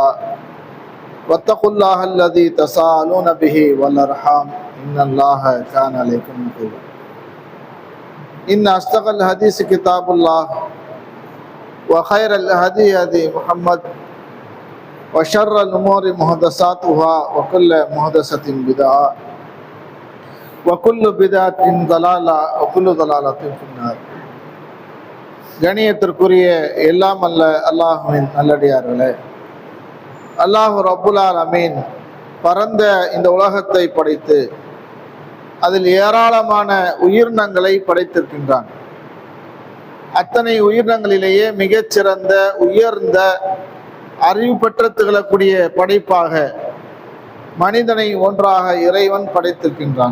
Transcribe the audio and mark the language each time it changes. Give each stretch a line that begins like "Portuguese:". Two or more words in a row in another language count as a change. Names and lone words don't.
Arabic: واتقوا الله الذي تساءلون به والأرحام إن الله كان عليكم رقيبا إن أصدق الحديث كتاب الله وخير الهدي هدي محمد وشر الأمور محدثاتها وكل محدثة بدعة وكل بدعة ضلالة وكل ضلالة في النار.
Tamil: கணியத்திற்குரிய எல்லாம் அல்ல அல்லாஹ்வின் நல்லடியார்களே,
Arabic: الله رب العالمين
Tamil: பரந்த இந்த உலகத்தை படைத்து அதில் ஏராளமான உயிரினங்களை படைத்திருக்கின்றான். அத்தனை உயிரினங்களிலேயே மிகச்சிறந்த உயர்ந்த அறிவு பெற்று திகழக்கூடிய படைப்பாக மனிதனை ஒன்றாக இறைவன் படைத்திருக்கின்றான்.